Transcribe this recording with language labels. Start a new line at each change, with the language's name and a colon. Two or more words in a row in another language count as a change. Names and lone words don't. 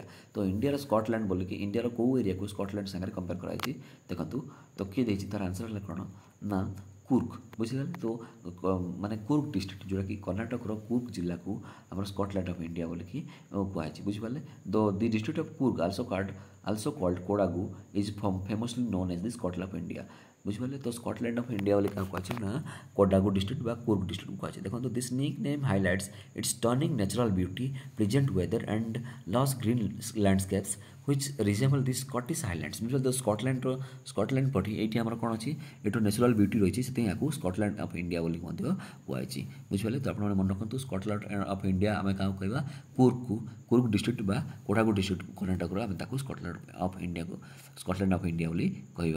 Odia: ତ ଇଣ୍ଡିଆର ସ୍କଟଲ୍ୟାଣ୍ଡ ବୋଲିକି ଇଣ୍ଡିଆର କେଉଁ ଏରିଆକୁ ସ୍କଟଲ୍ୟାଣ୍ଡ ସାଙ୍ଗରେ କମ୍ପେୟାର କରାଯାଇଛି। ଦେଖନ୍ତୁ ତ କିଏ ଦେଇଛି ତାର ଆନ୍ସର ହେଲା କ'ଣ ନା କୁର୍ଗ। ବୁଝିପାରିଲେ, ତ ମାନେ କୁର୍ଗ ଡିଷ୍ଟ୍ରିକ୍ଟ ଯେଉଁଟାକି କର୍ଣ୍ଣାଟକର କୁର୍ଗ ଜିଲ୍ଲାକୁ ଆମର ସ୍କଟଲ୍ୟାଣ୍ଡ ଅଫ୍ ଇଣ୍ଡିଆ ବୋଲିକି କୁହାଯାଇଛି।
English: ବୁଝିପାରିଲେ, the district of Coorg also called Kodagu is famously known as the Scotland of India।
Odia: ବୁଝିପାରିଲେ, ତ ସ୍କଟଲ୍ୟାଣ୍ଡ ଅଫ୍ ଇଣ୍ଡିଆ ବୋଲି କାହାକୁ କୁହାଯାଏ ନା କୋଡାଗୁ ଡିଷ୍ଟ୍ରିକ୍ଟ ବା କୁର୍ଗ ଡିଷ୍ଟ୍ରିକ୍ଟ କୁହାଯାଏ।
English: ଦେଖନ୍ତୁ this nickname highlights its stunning natural beauty, present weather and lush green landscapes which resemble the Scottish Highlands।
Odia: ବୁଝିପାରିଲେ, ସ୍କଟଲ୍ୟାଣ୍ଡ ପରି ଏଇଠି ଆମର କ'ଣ ଅଛି ଏଠୁ
English: natural beauty
Odia: ରହିଛି, ସେଥିପାଇଁ ଏହାକୁ ସ୍କଟଲ୍ୟାଣ୍ଡ ଅଫ୍ ଇଣ୍ଡିଆ ବୋଲି ମଧ୍ୟ କୁହାଯାଇଛି। ବୁଝିପାରିଲେ, ତ ଆପଣମାନେ ମନେ ରଖନ୍ତୁ ସ୍କଟଲ୍ୟାଣ୍ଡ ଅଫ୍ ଇଣ୍ଡିଆ ଆମେ କାହାକୁ କହିବା କୁର୍ଗ ଡିଷ୍ଟ୍ରିକ୍ଟ ବା କୋଡାଗୁ ଡିଷ୍ଟ୍ରିକ୍ଟ କର୍ଣ୍ଣାଟକର ଆମେ ତାକୁ ସ୍କଟଲ୍ୟାଣ୍ଡ ଅଫ୍ ଇଣ୍ଡିଆ ବୋଲି କହିବା।